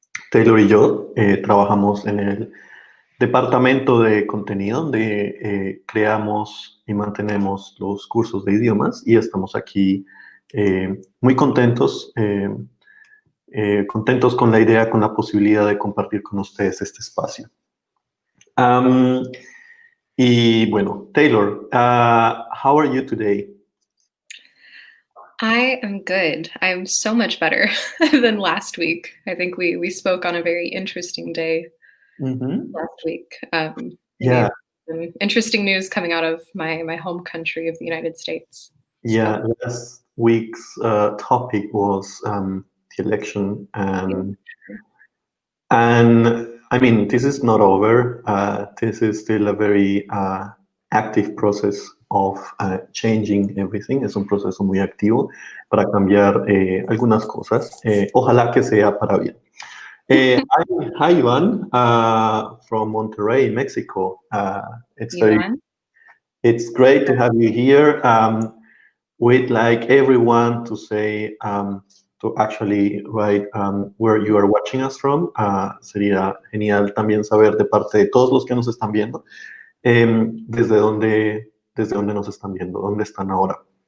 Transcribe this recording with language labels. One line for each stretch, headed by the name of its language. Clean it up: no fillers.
Spanish: Taylor y yo trabajamos en el departamento de contenido donde creamos y mantenemos los cursos de idiomas y estamos aquí muy contentos con la idea, con la posibilidad de compartir con ustedes este espacio.
English: Um,
Spanish: y bueno,
English: Taylor, how are you today? I am good. I'm so much better than last week. I think we spoke on a very interesting day last week. Yeah, Some interesting news coming out of my home country of the United States. yeah. Last week's topic was the election, and I mean, this is not over. This is still a very active process of changing everything. Es un proceso muy activo para cambiar algunas cosas.
Spanish: Ojalá que sea para bien.
English: Hi, Ivan, from Monterrey, Mexico. Ivan? It's great to have you here. We'd like everyone to say to actually write where you are watching us from.
Spanish: Sería genial también saber de parte de todos los que nos están viendo desde dónde nos están viendo, dónde están ahora.